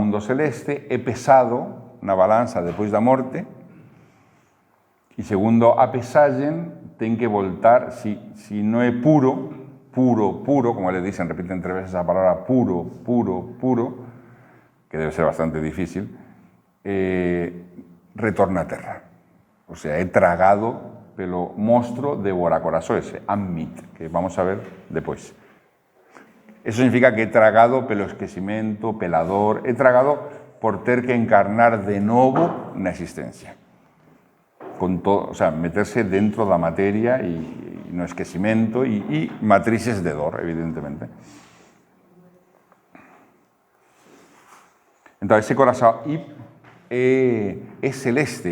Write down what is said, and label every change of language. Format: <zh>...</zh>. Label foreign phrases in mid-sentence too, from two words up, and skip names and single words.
<gl>mundo celeste, é pesado na balanza depois da morte, e segundo a pesaxen, ten que voltar, si non é puro, como les dicen, repiten 3 veces a palabra puro, que debe ser bastante difícil, retorna a terra.</gl> <es>O sea,</es> <gl>é tragado pelo monstro devoracorazoes, Ammit, que vamos a ver depois. Eso significa que é tragado pelo esquecimento, pela dor, é tragado por ter que encarnar de novo na existencia. Con todo,</gl> <es>o sea,</es> <gl>meterse dentro da materia e no esquecimento e matrices de dor, evidentemente. Entón, ese corazón Ib é celeste.</gl>